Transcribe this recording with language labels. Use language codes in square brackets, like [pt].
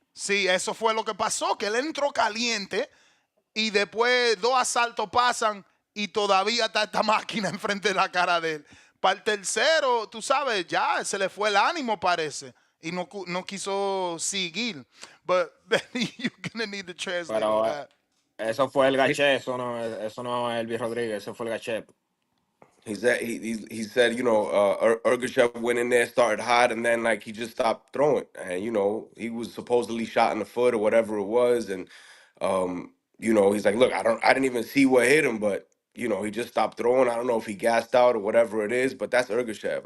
[es] Sí, eso fue lo que pasó, que él entró caliente y después dos asaltos pasan y todavía está esta máquina enfrente de la cara de él. Para el tercero, tú sabes, ya se le fue el ánimo, parece, y no quiso seguir. [en] But you're gonna need to translate all [es] Pero [en] that. [es] eso fue el gaché, eso no es Elvis Rodríguez, eso fue el gaché. [en] He said, Urgashev went in there, started hot, and then like he just stopped throwing. And he was supposedly shot in the foot or whatever it was, and he's like, look, I didn't even see what hit him, but he just stopped throwing. I don't know if he gassed out or whatever it is, but that's Urgashev.